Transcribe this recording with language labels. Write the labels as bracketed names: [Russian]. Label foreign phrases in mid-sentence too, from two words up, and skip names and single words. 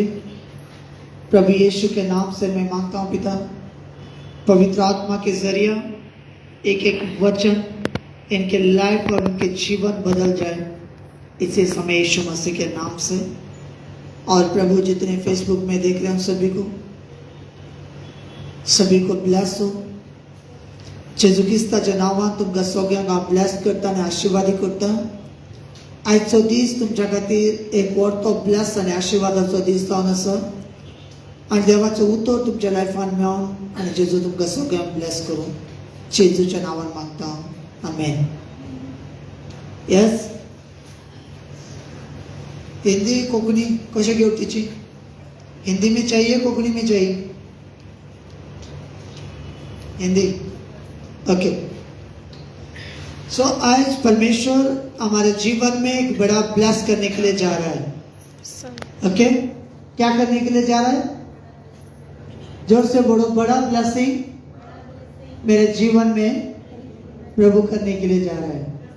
[Hindi] प्रभु यीशु के नाम से मैं मांगता हूं पिता, पवित्र आत्मा के जरिए एक एक वचन इनके लाइफ और इनके जीवन बदल जाए इसे समय यीशु मसीह के नाम से। और प्रभु जितने फेसबुक में देख रहे हैं सभी को ब्लेस हो। [Konkani] जेजू क्रिस्ताच्या नावान तुमकां सगळ्यांक ब्लेस करता आनी आशीर्वादी करता। आयचो दीस तुमच्या खातीर एक व्हडलो ब्लेस आनी आशीर्वादाचो दीस जावन आसा आनी देवाचो उतर तुमच्या लायफान मेळोन आनी जेजू तुमकां सगळ्यांक ब्लेस करूं जेजूच्या नावान मागता, आमेन। यस, हिंदी कोंकणी कशें घेवटीची? [Hindi] हिंदी में चाहिए, कोंकणी में चाहिए? हिंदी, ओके। सो आज परमेश्वर हमारे जीवन में एक बड़ा ब्लेस करने के लिए जा रहा है। ओके, क्या करने के लिए जा रहा है? जोर से बोलो, बड़ा ब्लेसिंग मेरे जीवन में प्रभु करने के लिए जा रहा है।